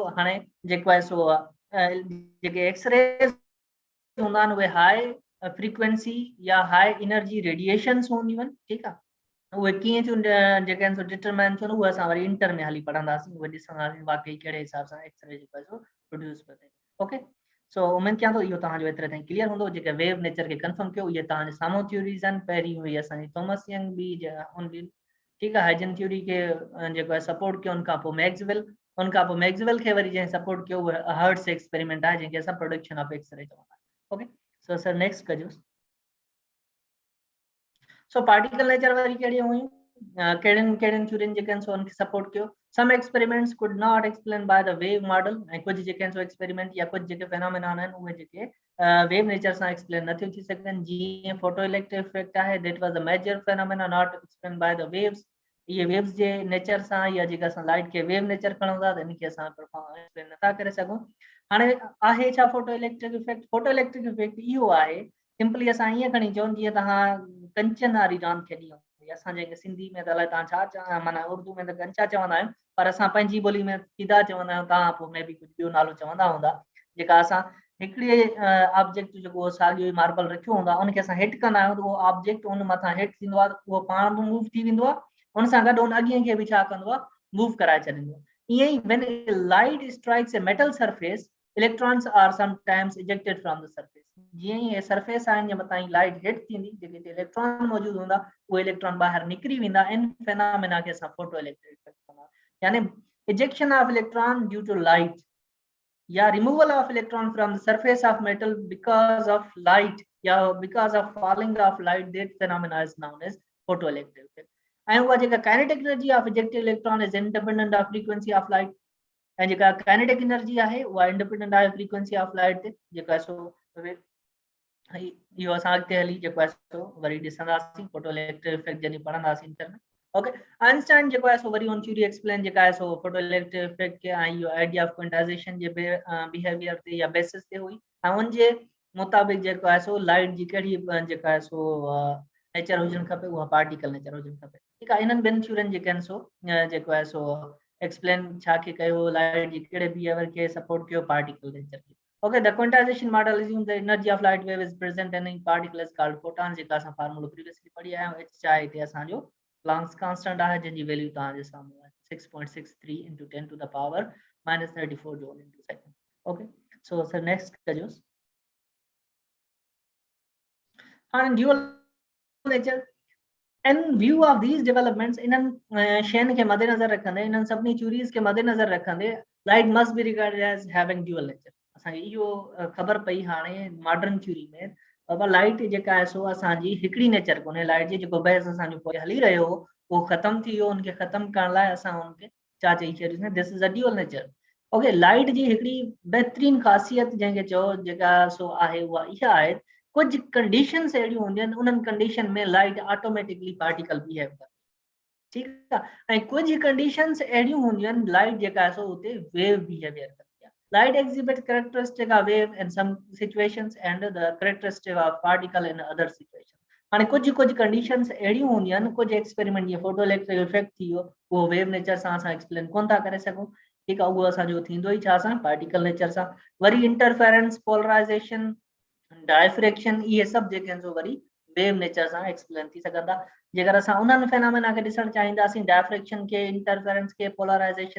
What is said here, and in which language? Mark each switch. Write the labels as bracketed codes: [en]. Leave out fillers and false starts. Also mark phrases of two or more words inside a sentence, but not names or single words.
[sd] हाणे जेको आहे सो जेके एक्सरे हूंदा आहिनि उहे [en] high frequency [sd] या [en] high energy radiations [sd] हूंदियूं आहिनि ठीक आहे। उहे कीअं थियूं जेके आहिनि सो डिटरमाइन थियूं उहे असां वरी इंटर में हली पढ़ंदासीं उहे ॾिसंदासीं वाकई कहिड़े हिसाब सां एक्सरे जेको आहे सो प्रोड्यूस पियो थिए। [en] okay so [sd] उम्मीद कयां थो इहो तव्हांजो एतिरे ताईं क्लियर हूंदो जेके वेव नेचर खे कंफर्म कयो इहे तव्हांजे साम्हूं थ्योरीज़ आहिनि पहिरीं हुई असांजी थॉमस यंग बि उन ठीकु आहे हाइजन थ्योरी खे जेको आहे सपोर्ट कयो उनखां पोइ मैक्सवेल खे वरी जंहिं सपोर्ट कयो उहो हर्ट्स एक्सपेरिमेंट आहे जंहिंखे असां [en] production of X-ray [sd] चवंदा आहियूं [en] okay so sir next [sd] कजोसि सो [en] particle nature [sd] वारी कहिड़ी हुयूं कहिड़ियुनि थ्योरियुनि जेके आहिनि सो उनखे सपोर्ट कयो [en] some experiments could not explain by the wave model [sd] ऐं कुझु जेके आहिनि सो एक्सपेरिमेंट या कुझु जेके फेनोमेना आहिनि उहे जेके [en] wave nature [sd] सां एक्सप्लेन नथियूं थी सघनि जीअं [en] photo electric effect [sd] आहे दैट [en] was a major phenomena not explain by the waves [sd] ये वेव्स जे नेचर सां या जेका असां लाइट खे [en] wave nature [sd] खणूं था त इनखे असां एक्सप्लेन नथा करे सघूं हाणे आहे छा [en] photo electric effect [sd] इहो आहे सिंपली असां ईअं खणी चऊं जीअं तव्हां कंचन वारी रांदि खेॾी हूंदी असां जेके सिंधी में त अलाए तव्हां छा चवां माना उर्दू में त कंचा चवंदा आहियूं पर असां पंहिंजी ॿोली में सीधा चवंदा आहियूं तव्हां पोइ में बि कुझु ॿियो नालो चवंदा हूंदा जेका असां हिकिड़े ऑब्जेक्ट जेको साॻियो मार्बल रखियो हूंदो आहे उनखे असां हिट कंदा आहियूं त उहो ऑब्जेक्ट उन मथां हिट थींदो आहे उहो पाण बि मूव थी वेंदो आहे उन सां गॾु उन अॻिए खे बि छा कंदो आहे मूव कराए छॾींदो आहे ईअं ई [en] when light strikes a metal surface electrons are sometimes ejected from the surface [sd] जीअं ई सरफेस आहिनि जे मथां ई [en] light hit [sd] थींदी जेके इलेक्ट्रॉन मौजूदु हूंदा उहे इलेक्ट्रॉन ॿाहिरि निकिरी वेंदा इन फेनोमेना खे असां [en] photo electric effect [sd] चवंदा यानी [en] ejection of electron due to light या removal of electron from the surface of metal because of light या because of falling of light that phenomena is known as photoelectric effect and [sd] उहा जेका [en] kinetic energy of ejected electron is independent of frequency of light [sd] ऐं जेका [en] kinetic energy [sd] आहे उहा [en] independent आहे frequency of light [sd] ते जेका सो इहो असां अॻिते हली जेको आहे सो वरी ॾिसंदासीं [en] photoelectric effect [sd] जॾहिं पढ़ंदासीं इंटर में ओके आइंस्टाइन जेको आहे सो वरी उन [en] theory explain [sd] जेका आहे सो [en] photoelectric effect [sd] के ऐं इहो [en] idea of quantization [sd] जे बिहेवियर ते या बेसिस ते हुई ऐं उनजे मुताबिक़ जेको आहे सो लाइट जी कहिड़ी जेका आहे सो नेचर हुजणु खपे उहा [en] particle nature [sd] हुजणु खपे ठीकु आहे इन्हनि ॿिनि थ्योरियुनि जेके आहिनि सो जेको आहे सो एक्सप्लेन छा खे कयो लाइट जी कहिड़े बिहेवियर खे सपोर्ट कयो [en] particle nature [sd] खे [en] Okay, the quantization model assumes the energy of light wave is present in any particle is called photons. [sd] जेका असां [en] formula previously [sd] पढ़ी आया आहियूं h चाहे ते असांजो [en] Planck's constant [sd] आहे जिनजी वैल्यू तव्हांजे साम्हूं आहे [en] 6.63 into 10 to the power minus 34 joule into second. Okay, so sir next [sd] कजोस हाणे [en] dual nature in view of these developments [sd] इन्हनि शयुनि खे मद्देनज़र रखंदे [en] इन्हनि सभिनी थ्योरीज़ खे मद्देनज़र रखंदे light must be regarded as having dual nature [sd] असांखे इहो ख़बर पई हाणे [en] modern theory [sd] में बाबा लाइट जेका आहे सो असांजी हिकिड़ी नेचर कोन्हे लाइट जी जेको बहस असांजो पोइ हली रहियो हो उहो ख़तमु थी वियो उनखे ख़तमु करण लाइ असां उनखे छा चई छॾींदासीं [en] this is a dual nature okay [sd] लाइट जी हिकिड़ी बहितरीन ख़ासियत जंहिंखे चओ जेका सो आहे उहा इहा आहे कुछ कंडीशंस अहिड़ियूं हूंदियूं आहिनि उन्हनि कंडीशन में लाइट ऑटोमेटिकली [en] particle behave [sd] कंदी ठीकु आहे ऐं कुझु कंडीशंस अहिड़ियूं हूंदियूं आहिनि लाइट जेका आहे सो उते [en] wave behaviour [sd] कंदी आहे लाइट [en] exhibits characteristic of wave in some situations and the characteristic of particle in other situations [sd] हाणे कुझु कंडीशंस अहिड़ियूं हूंदियूं आहिनि कुझु एक्सपेरिमेंट जीअं [en] photo electric effect [sd] थी वियो उहो [en] wave nature [sd] सां असां एक्सप्लेन कोन था करे सघूं ठीकु आहे उहो असांजो थींदो ई छा सां [en] particle nature [sd] सां वरी [en] interference polarization diffraction [sd] इहे सभु जेके आहिनि सो वरी [en] wave nature [sd] सां एक्सप्लेन थी सघंदा जेकर असां उन्हनि फेनोमेना खे ॾिसणु चाहींदासीं डायफ्रेक्शन खे इंटरफेरेंस खे पोलराइजेशन